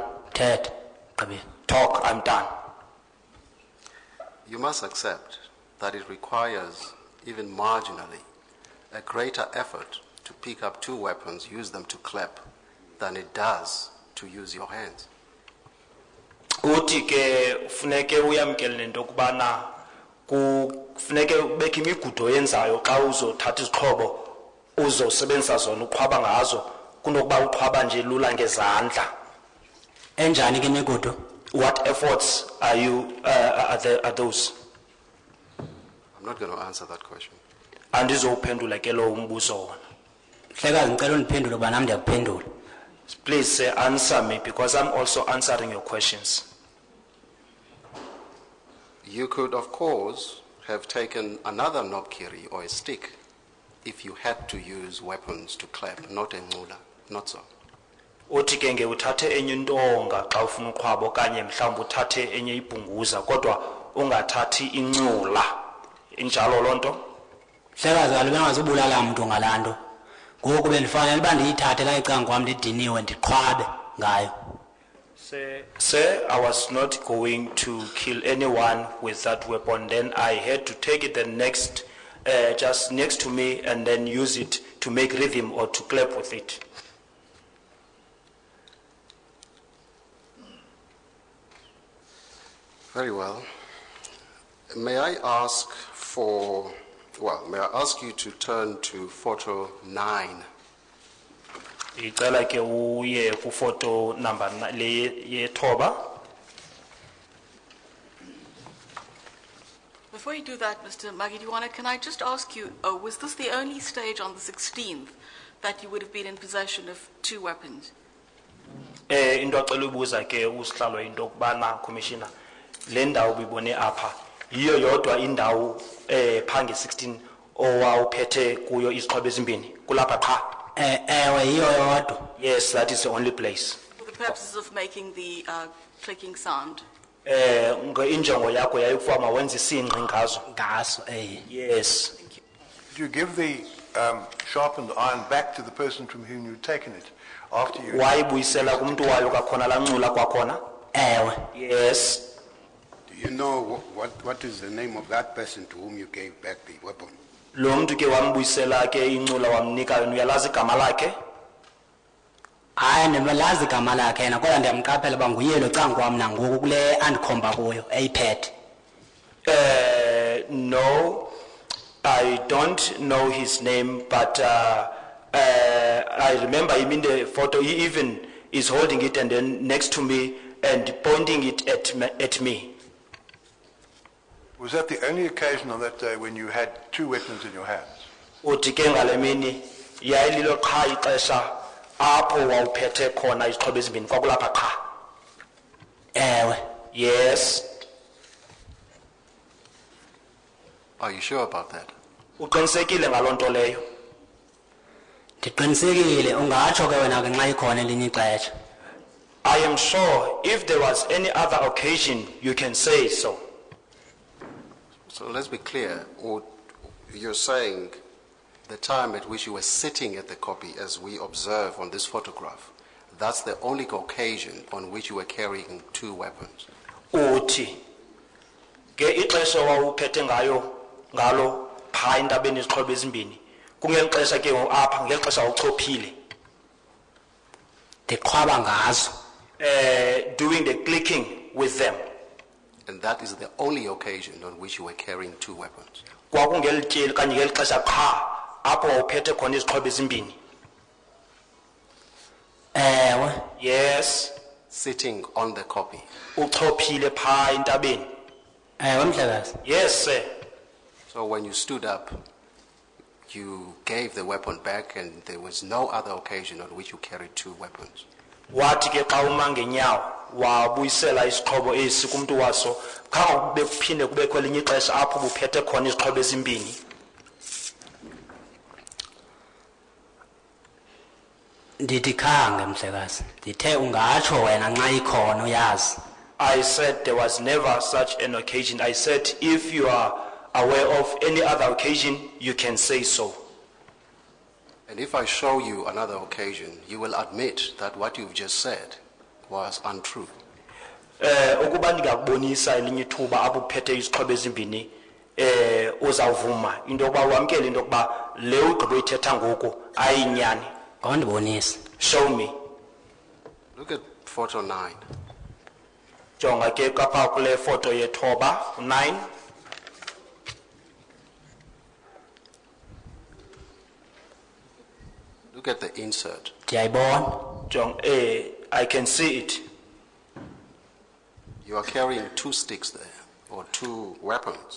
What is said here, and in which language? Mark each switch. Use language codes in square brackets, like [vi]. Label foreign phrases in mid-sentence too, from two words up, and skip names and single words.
[en] Ted, Talk, I'm done. You must accept that it requires, even marginally, a greater effort to pick up two weapons, use them to clap, than it does to use your hands. [xh] Uthi ke funeke uyamkele nento kubana kufuneke ubeke imigudu yenzayo xa uzothatha izixhobo uzosebenzisa zona uqhwaba ngazo kunokuba uqhwaba nje lula ngezandla. Enjani ke imigudu? [en] What efforts are those? I'm not going to answer that question. [xh] Andizowuphendula ke lo umbuzo wona. Hlekazi ngicela undiphendule kuba nami ndiyakuphendula. [en] Please answer me because I'm also answering your questions. You could, of course, have taken another knobkerrie or a stick if you had to use weapons to clap, not a ngula, not so. [xh] Uthi ke uthathe enye intonga xa ufuna uqhwaba okanye mhlawumbe uthathe enye ibhunguza kodwa ungathathi incula. Injalo lonto? Hlekazi kaloku bengazubulala umuntu ngalanto. Ngoku bendifanele uba ndiyithathe la icanga kwam ndidiniwe ndiqhwabe ngayo. [en] Sir, I was not going to kill anyone with that weapon. Then I had to take it just next to me and then use it to make rhythm or to clap with it. Very well. May I ask you to turn to photo 9. [xh] Icela ke uye ku [en] photo number [xh] le yethoba. [en] Before you do that, Mr. Magidiwana, can I just ask you, was this the only stage on the 16th that you would have been in possession of two weapons? [xh] Into acela ubuza ke usihlalo into kubana commissioner le ndawo ubibone apha yiyo yodwa indawo phange 16 owawuphethe kuyo izixhobo ezimbini kulapha qha. Ewe yiyo yodwa. [en] Yes, that is the only place. For the purposes of making the clicking sound? [xh] Injongo yakho yayikufama wenza isinqi ngazo. Ngaso [en] Yes. Thank you. Do you give the sharpened iron back to the person from whom you've taken it after you? [xh] Wayibuyisela kumuntu wayo kakhona la ncula kwakhona? Ewe. [en] Yes. Do you know what is the name of that person to whom you gave back the weapon? [xh] Lo muntu ke wambuyisela ke incula wamnika yona uyalazi igama lakhe? Hayi ndimalazi igama lakhe yena kodwa ndiyamqaphela uba nguye lo canga kwam nangoku kule andikhomba kuyo eyiphethe. [en] No, I don't know his name, but I remember him in the photo. He even is holding it and then next to me and pointing it at me. Was that the only occasion on that day when you had two weapons in your hands? [xh] Uthi ke ngale mini yayililo qha ixesha apho wawuphethe khona izixhobo ezimbini kwakulapha qha. Ewe. [en] Yes. Are you sure about that? [xh] Uqinisekile ngalonto leyo? Ndiqinisekile ungatsho ke wena ke nxa ikhona elinye ixesha. [en] I am sure if there was any other occasion you can say so. So let's be clear. You're saying the time at which you were sitting at the copy, as we observe on this photograph, that's the only occasion on which you were carrying two weapons. [xh] Uthi ke ixesha wawuphethe ngalo pha indabeni izixhobo ezimbini kungelixesha ke apha ngelixesha uchophile Ndiqhwaba ngazo. [en] doing the clicking with them. And that is the only occasion on which you were carrying 2 weapons. [xh] Kwakungeli tyeli kanye ngeli xesha qha apho wawuphethe khona izixhobo ezimbini. [en] Yes. Sitting on the copy. [xh] Uchophile pha entabeni. Mhlekazi. [en] Yes, sir. So when you stood up, you gave the weapon back and there was no other occasion on which you carried 2 weapons. [xh] Wathi ke xa uma ngenyawo wabuyisela isixhobo esi kumuntu waso khange kube kuphinde kubekho elinye ixesha apho buphethe khona izixhobo ezimbini. Ndithi khange mhlekazi. Ndithe ungatsho wena nxa ikhona uyazi. [en] I said there was never such an occasion. I said if you are aware of any other occasion, you can say so. And if I show you another occasion, you will admit that what you've just said was untrue. [xh] Ukuba ndingakubonisa elinye ithuba apho uphethe izixhobo ezimbini uzawuvuma into yokuba wamkele into yokuba le ugqibo uyithetha ngoku ayinyani. Ngondibonisa. [en] Show me. Look at photo 9. [xh] Jonga ke kapha kule photo yethoba 9. [en] Look at the insert. [xh] Ndiyayibona. [en] I can see it. You are carrying 2 sticks there, or 2 weapons.